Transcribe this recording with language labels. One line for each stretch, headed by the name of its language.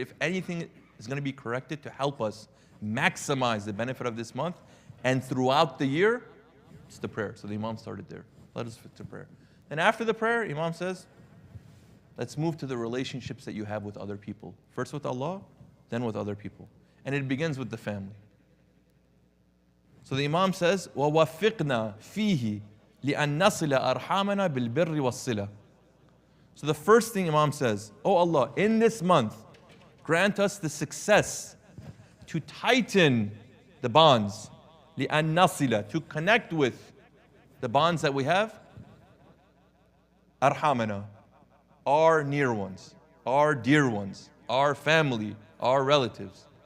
English: If anything is going to be corrected to help us maximize the benefit of this month and throughout the year, it's the prayer. So the Imam started there. Let us fit to prayer. And after the prayer, Imam says, let's move to the relationships that you have with other people. First with Allah, then with other people. And it begins with the family. So the Imam says,
Arabic: وَوَفِّقْنَا فِيهِ لِأَن نَصِلَ أَرْحَامَنَا بِالْبِرِّ وَالصِّلَةِ.
English: So the first thing Imam says, oh Allah, in this month, grant us the success to tighten the bonds,
Arabic: لِأَن نَصِلَ,
English: to connect with the bonds that we have,
Arabic: أَرْحَامَنَا,
English: our near ones, our dear ones, our family, our relatives.